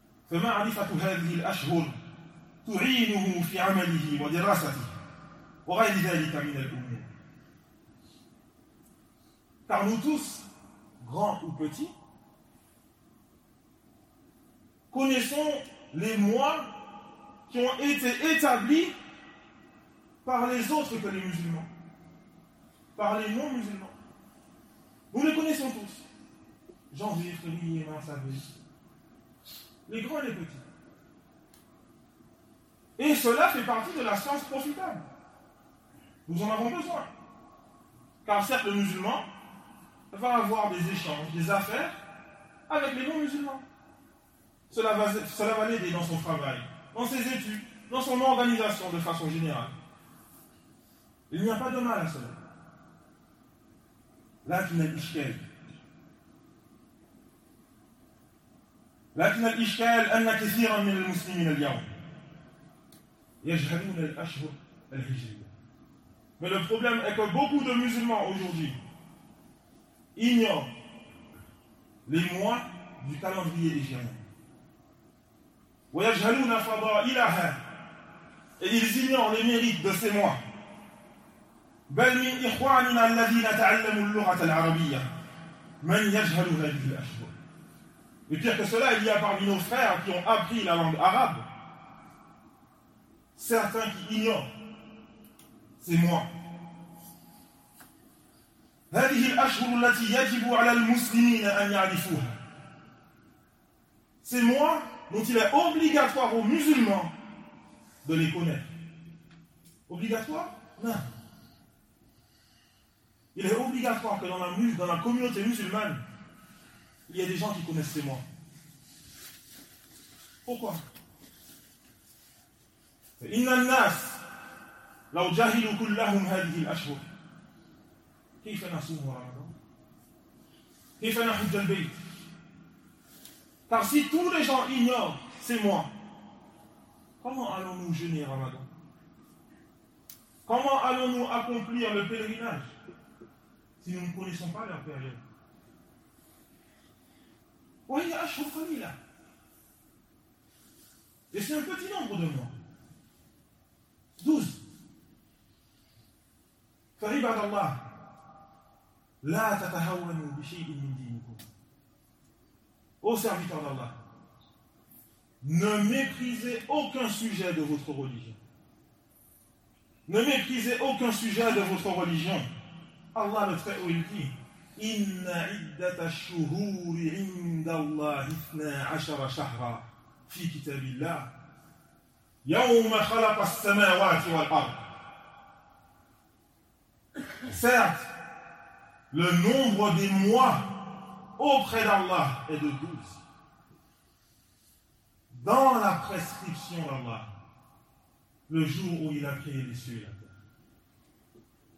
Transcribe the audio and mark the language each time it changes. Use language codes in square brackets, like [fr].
[ar] فمعرفة هذه الأشهر تعينه في عمله ودراسته وغير ذلك من الأمور. [fr] Car nous tous, grands ou petits, connaissons les mois qui ont été établis par les autres que les musulmans, par les non-musulmans. Nous les connaissons tous. Janvier, février, mars, avril. Les grands et les petits. Et cela fait partie de la science profitable. Nous en avons besoin. Car certes, le musulman va avoir des échanges, des affaires avec les non-musulmans. Cela va l'aider dans son travail, dans ses études, dans son organisation de façon générale. Il n'y a pas de mal à cela. Là, tu n'as pas de mal. [ar] لكن الإشكال أن كثيرا من المسلمين اليوم يجهلون الأشهر الهجرية. [fr] Mais le problème est que beaucoup de musulmans aujourd'hui ignorent les mois du calendrier égyptien. [ar] ويجهلون فضائلها. [fr] Et ils ignorent les mérites de ces mois. [ar] بل من إخواننا الذين تعلموا اللغة العربية من يجهل هذه الأشهر. [fr] Et pire que cela, il y a parmi nos frères qui ont appris la langue arabe, certains qui ignorent ces mois. [ar] هذه الأشهر التي يجب على المسلمين أن يعرفوها. [fr] Ces mois dont il est obligatoire aux musulmans de les connaître. Obligatoire ? Non. Il est obligatoire que dans la communauté musulmane, il y a des gens qui connaissent ces mois. Pourquoi ? [ar] فإن الناس لو جهلوا كلهم هذه الأشهر كيف نصوم رمضان ? كيف نحج البيت ? [fr] Car si tous les gens ignorent ces mois, comment allons-nous jeûner Ramadan ? Comment allons-nous accomplir le pèlerinage si nous ne connaissons pas leur période ? [ar] وهي أشهر قليلة. [fr] Et c'est un petit nombre de mois. 12. [ar] فَعِبَادَ اللَّهِ لَا تَتَهَوَّنُوا بِشَيْءٍ مِنْ دِينِكُمْ. [fr] Ô serviteur d'Allah, ne méprisez aucun sujet de votre religion. Ne méprisez aucun sujet de votre religion. Allah le Très-Haut, il dit [ar] إِنَّ عِدَّةَ الشُّهُورِ عِنْدَ اللَّهِ 12 شَهْرًا في كتاب الله يوم خلق السماوات والأرض. [fr] Certes, le nombre des mois auprès d'Allah est de 12. Dans la prescription d'Allah, le jour où il a créé les cieux et la terre.